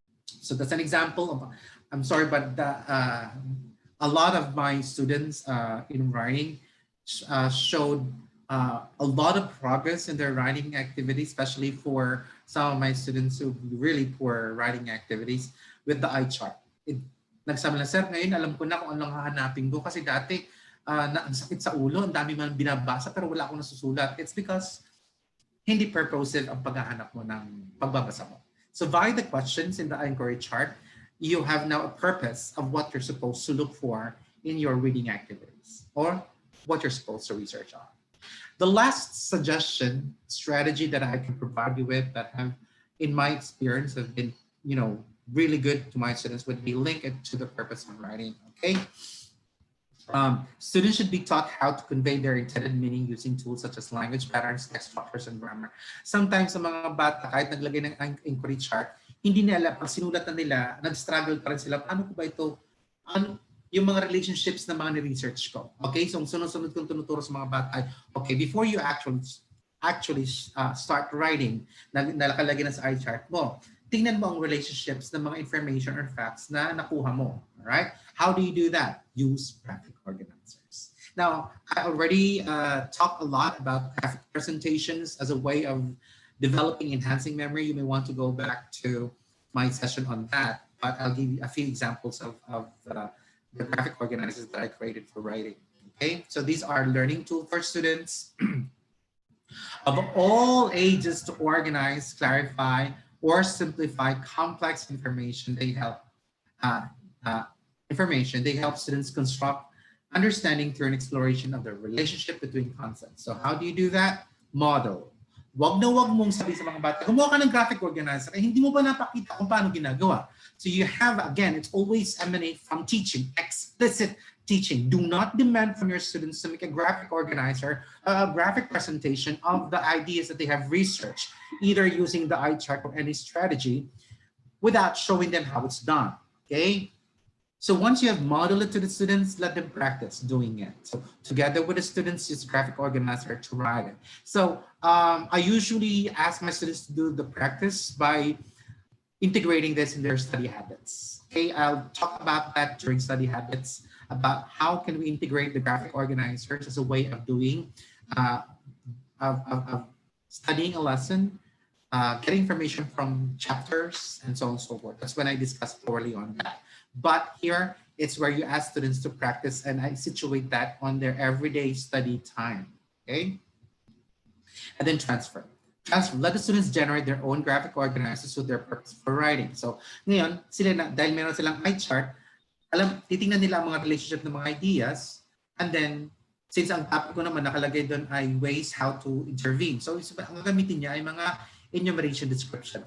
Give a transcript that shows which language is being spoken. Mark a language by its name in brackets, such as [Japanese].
[English] So that's an example of, I'm sorry, but a lot of my students in writing showed a lot of progress in their writing activities, especially for some of my students who really poor writing activities with the eye chart. [Filipino] Nagsabi na, sir, ngayon alam ko na kung anong hahanapin ko kasi dati ang sakit sa ulo, ang dami man binabasa pero wala akong nasusulat. [English] It's because [Filipino] hindi purposive ang paghahanap mo ng pagbabasa mo. [English] So via the questions in the inquiry chart, you have now a purpose of what you're supposed to look for in your reading activities or what you're supposed to research on. The last suggestion strategy that I can provide you with that have, in my experience, have been, really good to my students would be link it to the purpose of writing. Okay. Students should be taught how to convey their intended meaning using tools such as language patterns, text structures, and grammar. [Filipino] Sometimes sa mga bata, kahit naglagay ng inquiry chart, hindi nila, pag sinulat na nila, nag-struggle pa rin sila, paano ko ba ito, ano, yung mga relationships na mga ni-research ko. Okay, so sunod-sunod kong tinuturo sa mga bata ay, okay, [English] before you actually start writing, [Filipino] nakalagay na sa eye chart mo, tingnan mo ang relationships ng mga information or facts na nakuha mo. Alright? [English] How do you do that? Use graphic organizers. Now, I already talked a lot about graphic presentations as a way of developing enhancing memory. You may want to go back to my session on that, but I'll give you a few examples of the graphic organizers that I created for writing. Okay, so these are learning tools for students of all ages to organize, clarify, or simplify complex information. They help They help students construct understanding through an exploration of the relationship between concepts. So how do you do that? Model. [Filipino] Wag mong sabi sa mga bata, gumawa ka ng graphic organizer, hindi mo ba napakita kung paano ginagawa? [English] So you have, again, it's always emanate from teaching, explicit teaching. Do not demand from your students to make a graphic organizer, a graphic presentation of the ideas that they have researched, either using the eye chart or any strategy, without showing them how it's done, okay? So once you have modeled it to the students, let them practice doing it. So together with the students, use graphic organizer to write it. So I usually ask my students to do the practice by integrating this in their study habits. Okay, I'll talk about that during study habits, about how can we integrate the graphic organizers as a way of doing, of studying a lesson, getting information from chapters, and so on and so forth. That's when I discuss thoroughly on that. But here, it's where you ask students to practice, and I situate that on their everyday study time, okay? And then transfer. Let the students generate their own graphic organizers with their purpose for writing. [Filipino] So ngayon, dahil meron silang eye chart, titingnan nila ang mga relationship ng mga ideas, and then, since ang topic ko naman nakalagay doon ay [English] ways how to intervene. [Filipino] So ang gagamitin niya ay mga enumeration description.